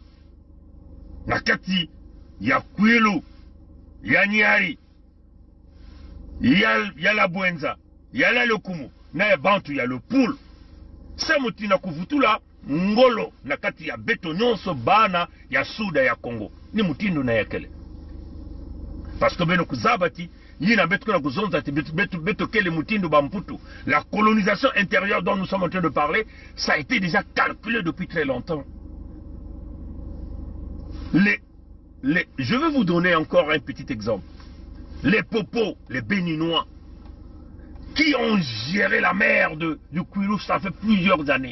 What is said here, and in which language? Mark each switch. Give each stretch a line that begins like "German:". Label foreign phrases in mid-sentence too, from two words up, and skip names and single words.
Kituba (Democratic Republic of Congo): Na kati ya Kwilu, ya Nyari, ya la Bwenza, ya la Lokumu, na ya bantu ya Lopul. Samuti na kuvutula ngolo na kati ya beto nyonso bana ya Suda ya Congo. Ni mutindo na yakele.
French: Parce que
Kituba (Democratic Republic of Congo): beno kuzabati, yina beto kena kuzonza beto kele mutindo bamputu.
French: La colonisation intérieure dont nous sommes en train de parler, ça a été déjà calculé depuis très longtemps. Je vais vous donner encore un petit exemple. Les Popos, les Béninois, qui ont géré la mer du Kwilu, ça fait plusieurs années.